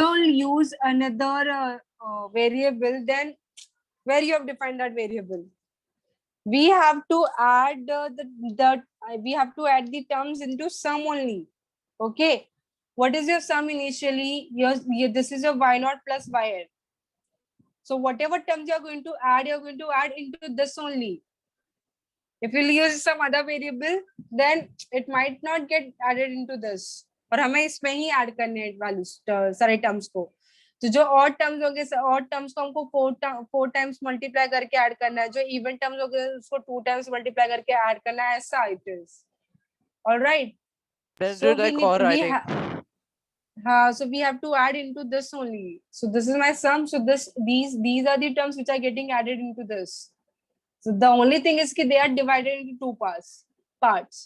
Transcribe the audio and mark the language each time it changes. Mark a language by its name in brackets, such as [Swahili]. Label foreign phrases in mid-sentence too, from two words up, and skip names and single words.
[English] you will use another variable, then where you have defined that variable, we have to add we have to add the terms into sum only. Okay, what is your sum initially? This is your y0 plus yn. So whatever terms you're going to add into this only. If you use some other variable, then it might not get added into this. [Hindi] और हमें इसमें ही ऐड करने हैं वैल्यूज सारे टर्म्स को. तो जो और टर्म्स होंगे, और टर्म्स को हमको 4 [English] times multiply [Hindi] करके ऐड करना है. जो [English] even terms [Hindi] होंगे उसको 2 [English] times multiply [Hindi] करके ऐड करना है. [English] ऐसा it is. alright. So we so we have to add into this only. So this is my sum. So these are the terms which are getting added into this. So the only thing is that they are divided into two parts.